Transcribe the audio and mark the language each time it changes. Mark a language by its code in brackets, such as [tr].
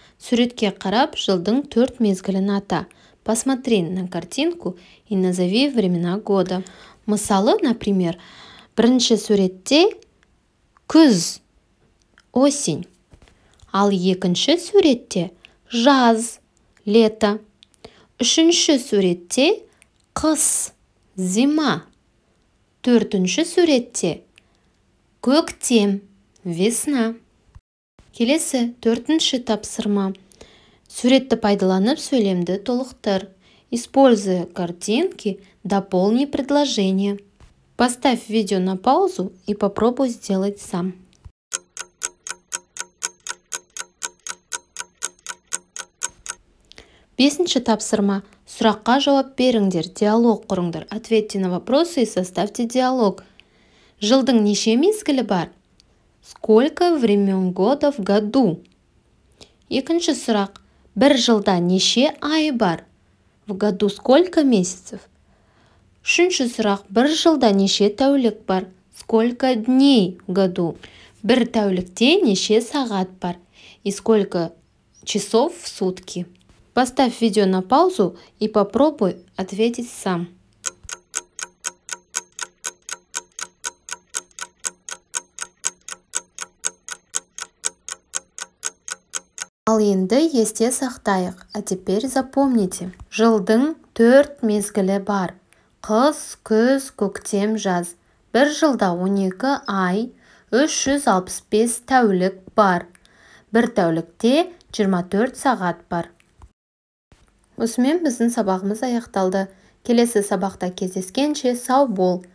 [kk] Суретке қарап, жылдың 4 мезгілін ата. [ru] Посмотри на картинку и назови времена года. [kk] Мысалы, например, бірінші суретте күз, осень. Ал екінші суретте жаз, лето. Үшінші суретте қыс, зима. Төртінші суретте көктем, весна. Келесі, 4-ші тапсырма. Суретті пайдаланып сөйлемді толықтыр. [ru] Используя картинки, дополни предложение. Поставь видео на паузу и попробуй сделать сам. [kk] Бесінші тапсырма. Сұраққа жауап беріңдер, диалог құрыңдар. [ru] Ответьте на вопросы и составьте диалог. [kk] Жылдың неше мезгілі бар? [ru] Сколько времен года в году? [kk] Екінші сұрақ. Бір жылда неше ай бар? [ru] В году сколько месяцев? [kk] Үшінші сұрақ. Бір жылда неше тәулік бар? [ru] Сколько дней в году? [kk] Бір тәулікте неше сағат бар? [ru] И сколько часов в сутки? Поставь видео на паузу и попробуй ответить сам. [kk] Ал енді есте сақтайық. [ru] А теперь запомните. [kk] Жылдың 4 мезгілі бар. Қыс, күз, көктем, жаз. Бір жылда 12 ай, 365 тәулік бар. Бір тәулікте 24 сағат бар. Осымен біздің сабағымыз аяқталды. Келесі сабақта кездескенше сау бол. [ru] На этом мы закончили урок. Подпишись на канал и поставь лайк.